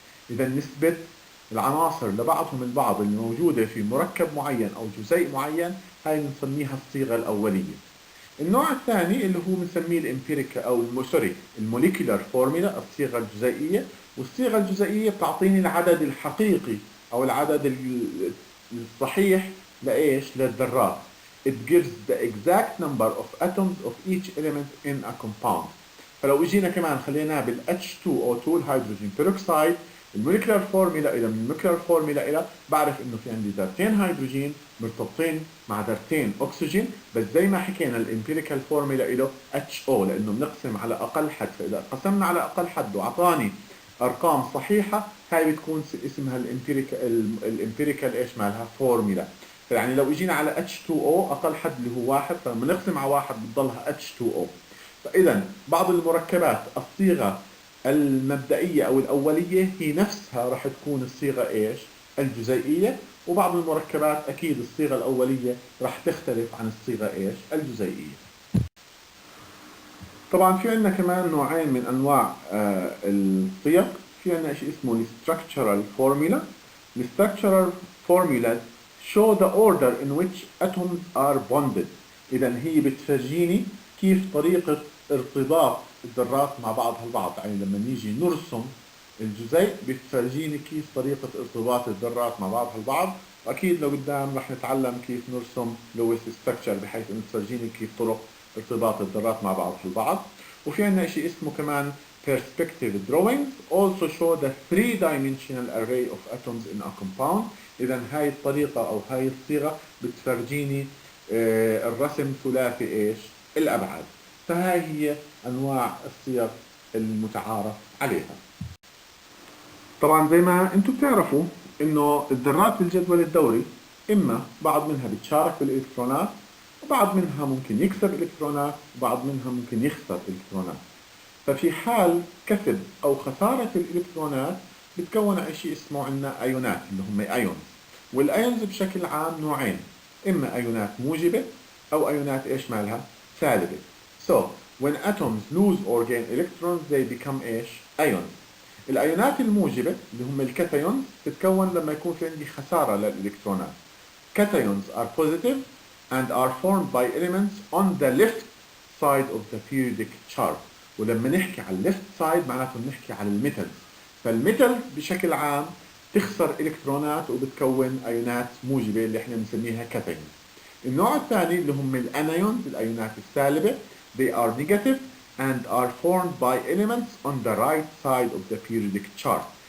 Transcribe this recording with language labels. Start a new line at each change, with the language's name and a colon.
Arabic: إذا نسبة العناصر لبعضهم البعض اللي موجودة في مركب معين أو جزيء معين هاي بنسميها الصيغة الأولية. النوع الثاني اللي هو بنسميه الامبيريكا او سوري الموليكولار فورمولا، الصيغه الجزيئيه. والصيغه الجزيئيه بتعطيني العدد الحقيقي او العدد الصحيح لايش؟ للذرات.
English: It gives the exact number of atoms of each element in a compound.
Arabic: فلو اجينا كمان خليناها بال H2O2 الهيدروجين بيروكسيد، الموليكولار فورميلا الى من الموليكولار فورميلا الى بعرف انه في عندي ذرتين هيدروجين مرتبطين مع ذرتين اكسجين، بس زي ما حكينا الامبيريكال فورميلا له HO لانه بنقسم على اقل حد، فاذا قسمنا على اقل حد واعطاني ارقام صحيحه هاي بتكون اسمها الامبيريكال ايش مالها فورميلا. يعني لو اجينا على H2O اقل حد اللي هو واحد، فلما نقسم على واحد بتضلها H2O. فاذا بعض المركبات الصيغه المبدئيه او الاوليه هي نفسها راح تكون الصيغه ايش؟ الجزيئيه، وبعض المركبات اكيد الصيغه الاوليه راح تختلف عن الصيغه ايش؟ الجزيئيه. طبعا في عندنا كمان نوعين من انواع الصيغ. في عندنا شيء اسمه structural formula.
English: structural formulas show the order in which atoms are bonded.
Arabic: اذا هي بتفرجيني كيف طريقه ارتباط الذرات مع بعضها البعض، يعني لما نيجي نرسم الجزيء بتفرجيني كيف طريقه ارتباط الذرات مع بعضها البعض. واكيد لو قدام رح نتعلم كيف نرسم لويس ستراكشر بحيث انه تفرجيني كيف طرق ارتباط الذرات مع بعضها البعض. وفي عندنا شيء اسمه كمان
English: perspective drawings also show the three-dimensional array of atoms in a compound.
Arabic: اذا هاي الطريقه او هاي الصيغه بتفرجيني الرسم ثلاثي ايش؟ الابعاد. فهاي هي انواع الصيغ المتعارف عليها. طبعا زي ما انتم بتعرفوا انه الذرات بالجدول الدوري اما بعض منها بتشارك بالالكترونات، وبعض منها ممكن يكسب الكترونات، وبعض منها ممكن يخسر الكترونات. ففي حال كسب او خسارة الالكترونات بتكون شيء اسمه عندنا ايونات اللي هم ايونز. والايونز بشكل عام نوعين، اما ايونات موجبة او ايونات ايش مالها؟ سالبة.
English: So when atoms lose or gain electrons they become
Arabic: ايش؟
English: ions.
Arabic: الايونات الموجبة اللي هم الكاتايونز تتكون لما يكون في عندي خسارة للالكترونات.
English: Cations are positive and are formed by elements on the left side of the periodic chart.
Arabic: ولما نحكي على الليفت سايد معناته بنحكي على الميتالز. فالميتالز بشكل عام تخسر الكترونات وبتكون ايونات موجبه اللي احنا بنسميها كاتايونز. النوع الثاني اللي هم الانايونز الايونات السالبه.
English: They are negative and are formed by elements on the right side of the periodic chart.